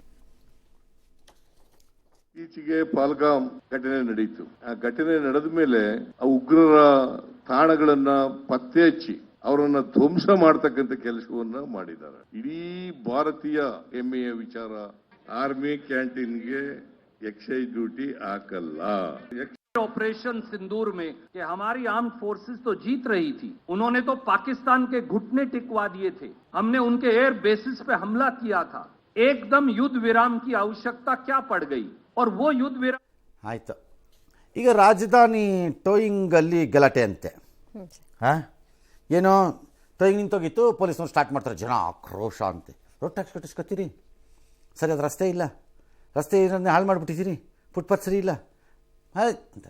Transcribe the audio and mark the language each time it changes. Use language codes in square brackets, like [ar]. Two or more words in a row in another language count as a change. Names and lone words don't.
[kn] ಈಚೆಗೆ ಪಾಲ್ಗಾಮ್ ಘಟನೆ ನಡೆಯಿತು. ಆ ಘಟನೆ ನಡೆದ ಮೇಲೆ ಆ ಉಗ್ರರ ತಾಣಗಳನ್ನ ಪತ್ತೆ ಹಚ್ಚಿ ಅವರನ್ನ ಧ್ವಂಸ ಮಾಡತಕ್ಕಂತ ಕೆಲಸವನ್ನ ಮಾಡಿದ್ದಾರೆ. ಇಡೀ ಭಾರತೀಯ ಹೆಮ್ಮೆಯ ವಿಚಾರ. [en] army canteenಗೆ excise duty [kn] आकल्ला। [hi] ऑपरेशन सिंदूर में कि हमारी [en] arm forces [hi] तो जीत रही थी, उन्होंने तो पाकिस्तान के घुटने टिकवा दिए थे। हमने उनके [en] air bases [hi] पे हमला किया था। एकदम युद्ध विराम की आवश्यकता क्या पड़ गई और वो युद्ध विराम [kn] ಆಯಿತು. ಈಗ ರಾಜಧಾನಿ ಟೋಯಿಂಗಲ್ಲಿ ಗಲಾಟೆ ಅಂತೆ. ಹಾಂ, ಏನೋ ಟೋಯಿಂಗ್ ನಿಂತೋಗಿತ್ತು, ಪೊಲೀಸ್ನವ್ರು ಸ್ಟಾರ್ಟ್ ಮಾಡ್ತಾರೆ, ಜನ ಆಕ್ರೋಶ ಅಂತೆ. [en] road tax [kn] ಕಟ್ಟಿಸ್ಕೊತೀರಿ, ಸರಿ ಅದು ರಸ್ತೆ ಇಲ್ಲ, ರಸ್ತೆ ಏನನ್ನ ಹಾಳು ಮಾಡಿಬಿಟ್ಟಿದ್ದೀರಿ, ಫುಟ್ಪಾತ್ ಸರಿ ಇಲ್ಲ, ಹಾಂ ಅಂತಾರೆ.